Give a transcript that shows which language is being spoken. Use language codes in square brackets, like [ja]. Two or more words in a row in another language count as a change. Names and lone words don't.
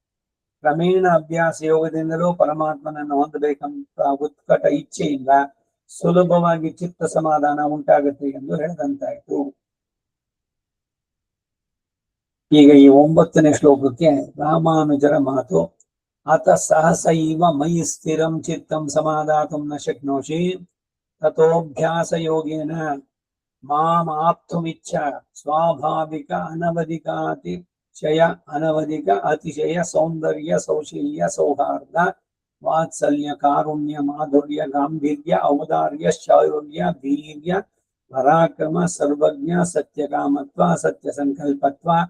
[kn] ಕ್ರಮೇಣ ಅಭ್ಯಾಸ ಯೋಗದಿಂದಲೂ ಪರಮಾತ್ಮನನ್ನು ಹೊಂದಬೇಕಂತ ಉತ್ಕಟ ಇಚ್ಛೆಯಿಂದ ಸುಲಭವಾಗಿ ಚಿತ್ತ ಸಮಾಧಾನ ಉಂಟಾಗುತ್ತೆ ಎಂದು ಹೇಳಿದಂತಾಯ್ತು. ಈಗ ಈ 9ನೇ ಶ್ಲೋಕಕ್ಕೆ ರಾಮಾನುಜರ ಮಾತು. [sa] ಅತ ಸಹಸೈವ ಮಯಿ ಸ್ಥಿರಂ ಚಿತ್ತಂ ಸಮಾಧಾತುಂ ನ ಶಕ್ನೋಷಿ ತಥೋಭ್ಯಾಸ ಯೋಗೇನ ಮಾಂ ಆಪ್ತುಮಿಚ್ಛ ಸ್ವಾಭಾವಿಕ ಅನವಧಿಕ ಅತಿಶಯ ಸೌಂದರ್ಯ ಸೌಶೀಲ್ಯ ಸೌಹಾರ್ದ ವಾತ್ಸಲ್ಯ ಕಾರುಣ್ಯ ಮಾಧುರ್ಯ ಗಾಂಭೀರ್ಯ ಔದಾರ್ಯ ಶೌರ್ಯ ಧೀರ್ಯ ಪರಾಕ್ರಮ ಸರ್ವಜ್ಞ ಸತ್ಯಕಾಮತ್ವ ಸತ್ಯ ಸಂಕಲ್ಪತ್ವ